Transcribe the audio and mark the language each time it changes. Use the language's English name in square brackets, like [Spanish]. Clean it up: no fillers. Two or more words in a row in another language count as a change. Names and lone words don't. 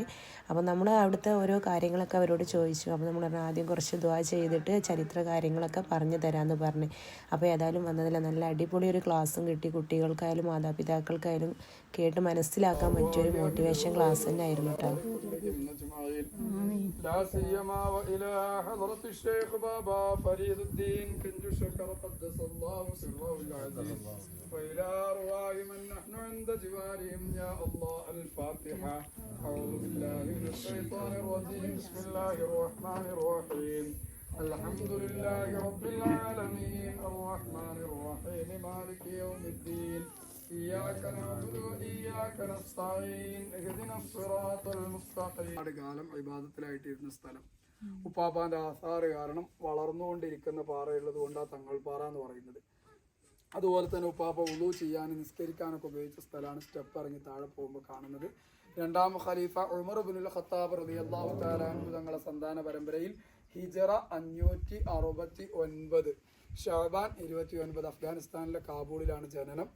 [Malayalam] അപ്പോൾ നമ്മൾ അവിടുത്തെ ഓരോ കാര്യങ്ങളൊക്കെ അവരോട് ചോദിച്ചു. അപ്പോൾ നമ്മൾ ആദ്യം കുറച്ച് ദുആ ചെയ്തിട്ട് ചരിത്ര കാര്യങ്ങളൊക്കെ പറഞ്ഞു തരാമെന്ന് പറഞ്ഞ്. അപ്പോൾ ഏതായാലും വന്നതില്ല, നല്ല അടിപൊളി ഒരു ക്ലാസ്സും കിട്ടി. കുട്ടികൾക്കായാലും മാതാപിതാക്കൾക്കായാലും കേട്ട് മനസ്സിലാക്കാൻ പറ്റിയൊരു [English] motivation class [Malayalam] തന്നെ ആയിരുന്നു കേട്ടോ. [Arabic] لا سيما وإلى حضرة الشيخ بابا فريد الدين كنج الشكر قدس الله سره العزيز وإلى أرواح من نحن عند جوارهم يا الله. الفاتحة. أعوذ بالله من الشيطان الرجيم. بسم الله الرحمن الرحيم. الحمد لله رب العالمين الرحمن الرحيم مالك يوم الدين إياك نعبد وإياك نستعين اهدنا الصراط المستقيم. [Malayalam] കാലം ഇബാദത്തിലായിട്ടിരുന്ന സ്ഥലം. ഉപ്പാപ്പാന്റെ ആസാറ് കാരണം വളർന്നുകൊണ്ടിരിക്കുന്ന പാറയുള്ളത് കൊണ്ടാണ് തങ്ങൾപ്പാറ എന്ന് പറയുന്നത്. അതുപോലെ തന്നെ ഉപ്പാപ്പ ഉളു ചെയ്യാനും നിസ്കരിക്കാനൊക്കെ ഉപയോഗിച്ച സ്ഥലമാണ്. സ്റ്റെപ്പ് ഇറങ്ങി താഴെ പോകുമ്പോൾ കാണുന്നത്. രണ്ടാം ഖലീഫ ഉമർ ഇബ്നുൽ ഖത്താബ് [Arabic] رضي الله تعالى عنه [Malayalam] തങ്ങളുടെ സന്താന പരമ്പരയിൽ ഹിജറ 569 ഷഅബാൻ 29 അഫ്ഗാനിസ്ഥാനിലെ കാബൂളിലാണ് ജനനം.